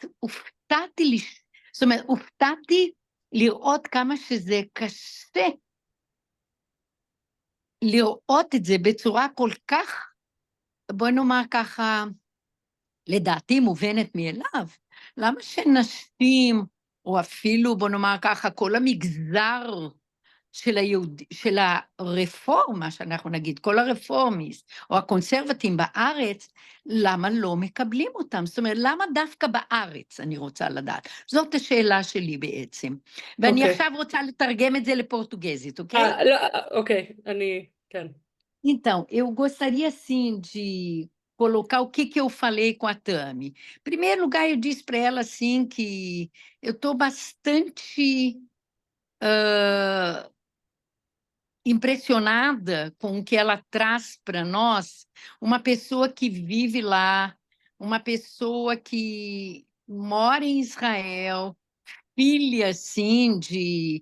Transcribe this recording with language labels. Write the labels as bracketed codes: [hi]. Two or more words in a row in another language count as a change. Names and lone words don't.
[he] הופתעתי לראות כמה שזה קשה, לראות את זה בצורה כל כך, בוא נאמר ככה, לדעתי מובנת מאליו, למה שנשים, או אפילו, בוא נאמר ככה, כל המגזר של הרפורמה, שאנחנו נגיד, כל הרפורמיסט, או הקונסרבטים בארץ, למה לא מקבלים אותם? זאת אומרת, למה דווקא בארץ, אני רוצה לדעת? זאת השאלה שלי בעצם. ואני עכשיו רוצה לתרגם את זה לפורטוגזית, אוקיי? לא, אוקיי, כן. [pt] Então, eu gostaria, assim, de colocar o que eu falei com a Tami. Em primeiro lugar, eu disse para ela, assim, que eu estou bastante impressionada com o que ela traz para nós, uma pessoa que vive lá, uma pessoa que mora em Israel, filha, assim, de...